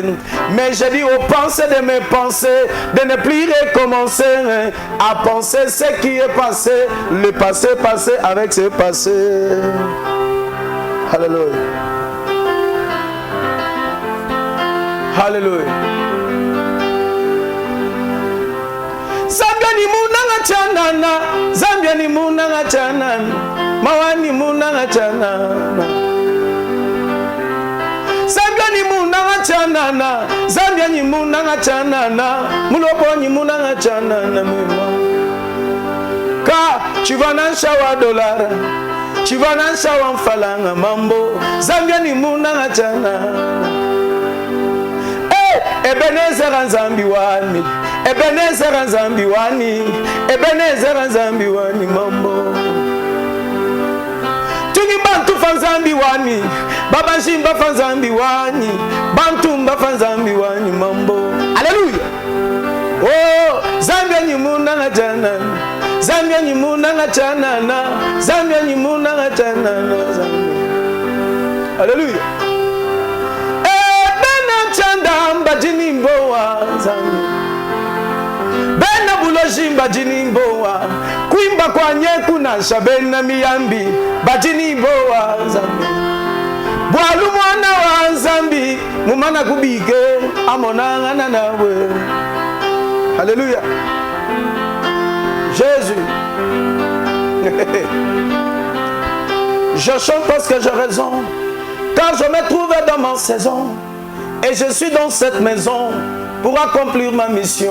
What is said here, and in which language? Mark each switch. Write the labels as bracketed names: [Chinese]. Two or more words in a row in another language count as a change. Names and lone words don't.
[French] Mais j'ai dit aux pensées de mes pensées de ne plus recommencer à penser ce qui est passé. Le passé passé avec ce passé. Alléluia. Alléluia. [Luba-Lulua] Zambia ni munanga chanana, Zambia ni munanga chanana, mawani munanga chanana. Zambia ni munanga chanana, Zambia ni munanga chanana, mulobo ni munanga chanana mema. Ka chivanansha wa dolara, chivanansha wa mfalanga mambo, Zambia ni munanga chanana. Ebenezer Nzambi wani, Ebenezer Nzambi wani, Ebenezer Nzambi wani mambo. Tungi bantu fanzambi wani, baba shimba fanzambi wani, bantu mba fanzambi wani mambo. Alléluia. Oh, Zambia ni munanga chanana, Zambia ni munanga chanana, Zambia ni munanga chanana, Zambia. Alléluia. Chandamba jinimboa Zambia bena bulojimba jinimboa kuimba kwa nyeku na shabena miyambi bajinimboa Zambia bwalu mwana wa Zambi mumana kubike amonanga nawe. [French] Alléluia. Jésus. Je chante parce que j'ai raison, car je me trouve dans ma saison. Et je suis dans cette maison pour accomplir ma mission.